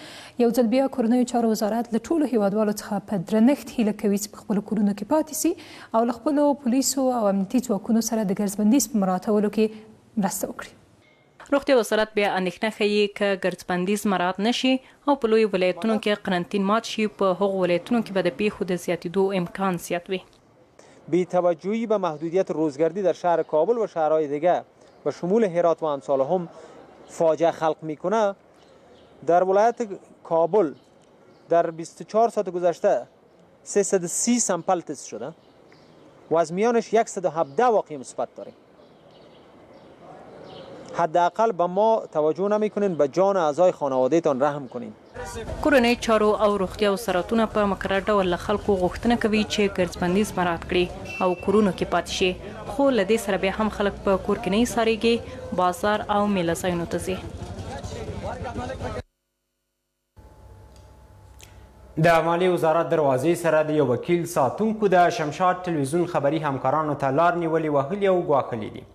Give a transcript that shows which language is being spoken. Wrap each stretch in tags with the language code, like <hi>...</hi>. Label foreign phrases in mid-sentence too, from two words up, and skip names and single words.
<ps>یو ځل بیا کورنیو چارو وزارت له ټولو هیوادوالو څخه په درنښت هیله کوي چې په خپلو کورونو کې پاتې سي او له خپلو پولیسو او امنیتي ځواکونو سره د ګرځبندیز په مراعاتولو کې مرسته وکړي. روغتیا وزارت بیا اندېښنه ښیي که ګرځبندیز مراعات نشي او په لویو ولایتونو کې قرنطین مات شي، په هغو ولایتونو کې به د پیښو د زیاتېدو امکان زیات وي.</ps> <fa>بی‌توجهی به محدودیت روزگردی در شهر کابل و شهرهای دیگر و شمول هرات و امثال هم فاجعه خلق میکنه. در ولایت کابل در 24 ساعت گذشته 330 سامپل تست شده و از میانش 117 واقعه مثبت داریم. حداقل به ما توجه نمیکنین، به جان اعضای خانوادهتان رحم کنین.</fa> <ps>کورنۍ چارو او روغتیا وزارتونه په مقرر ډول له خلکو غوښتنه کوي چې ګرځبندیز مراعات کړي او کورونو کې پاتې شي، خو له دې سره بیا هم خلک په کور کې نه ایسارېږي، بازار او میله ځایونو ته ځي. د مالیې وزارت دروازې سره د یو وکیل ساتونکو د شمشاد ټلویزیون خبري همکارانو ته لار نیولې وهلي او ګواښلي دي.</ps>